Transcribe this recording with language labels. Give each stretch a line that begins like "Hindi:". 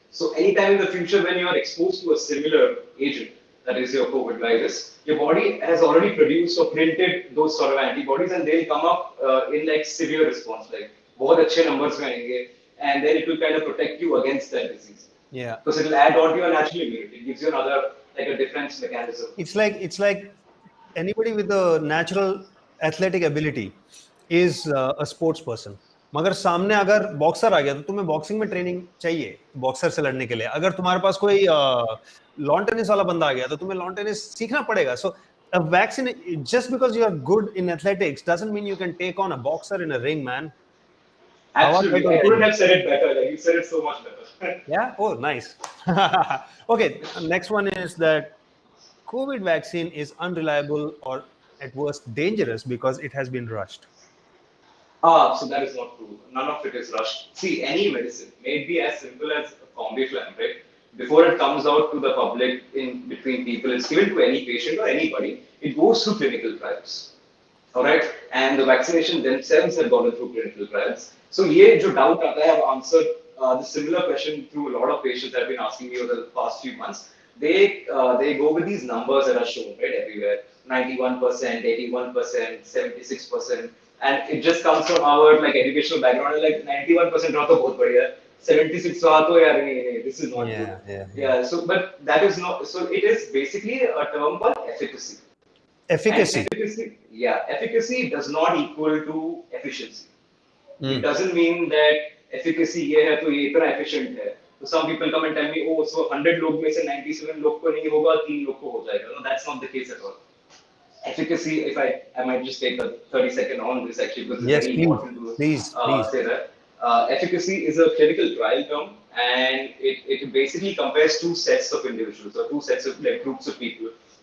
English: So anytime in the future when you are exposed to a similar agent, that is your COVID virus, your body has already produced or printed those sort of antibodies, and they'll come up in like severe response, like
Hindi: बहुत अच्छे numbers में आएंगे,
English: and then it will kind of protect you against that disease. Yeah. Because it will add on to your natural immunity. It gives you another, like a defense mechanism. It's like anybody with a natural athletic ability is a sports person.
Hindi: मगर सामने अगर boxer आ गया तो तुम्हें boxing में training चाहिए boxer से लड़ने के लिए. अगर तुम्हारे पास कोई लॉन टेनिस वाला बंदा आ गया तो तुम्हें लॉन टेनिस सीखना पड़ेगा.
English: So a vaccine, just because you are good in athletics doesn't mean you can take on a boxer in a ring, man. Absolutely. I couldn't have said it better. Like, you said it so much better. Yeah? Oh, nice. Okay, next one is that COVID vaccine is unreliable or at worst dangerous because it has been rushed. So that is not true. None of it is rushed. See, any medicine may be as simple as a Combiflam, right? Before it comes out to the public in between people, it's given to any patient or anybody. It goes through clinical trials. All right, and the vaccination themselves have gone through clinical trials. So
Hindi: ये जो doubt आता है,
English: I have answered the similar question through a lot of patients that have been asking me over the past few months. They go with these numbers that are shown right everywhere, 91%, 81%, 76%, and it just comes from our like educational background.
Hindi: Like 91% रहा तो बहुत बढ़िया, 76 रहा तो यार नहीं,
English: this is not good. Yeah. So but that is not. So it is basically a term called efficacy. Efficacy. Efficacy does not equal to efficiency. It doesn't mean that efficacy
Hindi: ये है तो ये इतना efficient है.
English: So some people come and tell me, oh, so
Hindi: 100 लोग में से 97 लोग को नहीं होगा, 3 लोग को हो जाएगा.
English: No, that's not the case at all. Efficacy, if I might just take a 30-second on this actually because it's very important to say that. Efficacy is a clinical trial term, and it basically compares two sets of individuals or two sets of like groups of people.